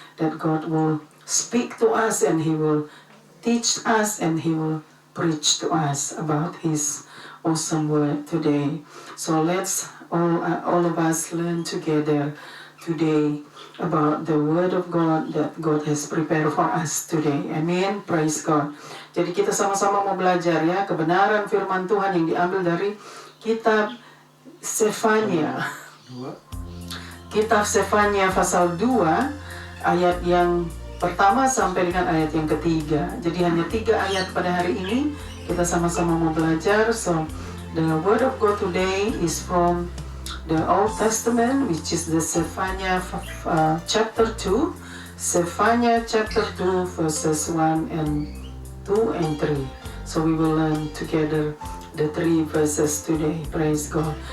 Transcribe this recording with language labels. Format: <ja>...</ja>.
<en>That God will speak to us and He will teach us and He will preach to us about His awesome word today. So let's all of us learn together today about the word of God that God has prepared for us today. Amen. Praise God.</en> <id>Jadi kita sama-sama mau belajar ya kebenaran firman Tuhan yang diambil dari kitab Sefania. Kitab Sefania pasal 2 ayat yang pertama sampai dengan ayat yang ketiga. Jadi hanya 3 ayat pada hari ini kita sama-sama mau belajar.</id> <en>So the word of God today is from the Old Testament, which is the Sefania chapter 2. Sefania chapter 2 verses 1 and 2 and 3. So we will learn together the 3 verses today. Praise God.</en>